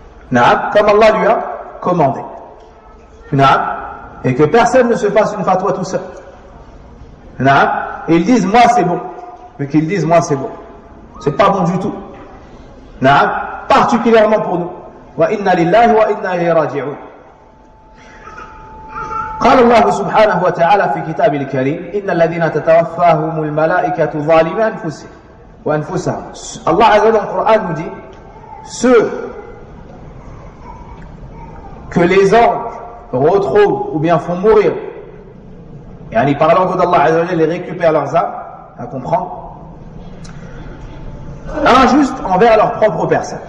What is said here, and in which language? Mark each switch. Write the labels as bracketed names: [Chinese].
[French] Naam, comme Allah lui a commandé. Naam, et que personne ne se fasse une fatwa tout seul. Naam, et ils disent moi c'est bon, mais qu'ils disent moi c'est bon. C'est pas bon du tout. Naam, particulièrement pour nous. [Arabic] Wa inna lillahi wa inna ilayhi raji'un. قال الله سبحانه وتعالى في كتابه الكريم إن الذين تتوفاهم الملائكة ظالمي أنفسهم وأنفسهم. [French] Allah Azza wa Jalla dans le Coran nous dit ceux que les anges retrouvent ou bien font mourir, et en y parlant d'Allah Azza wa Jalla, les récupèrent leurs âmes, à comprendre, injustes envers leur propre personne.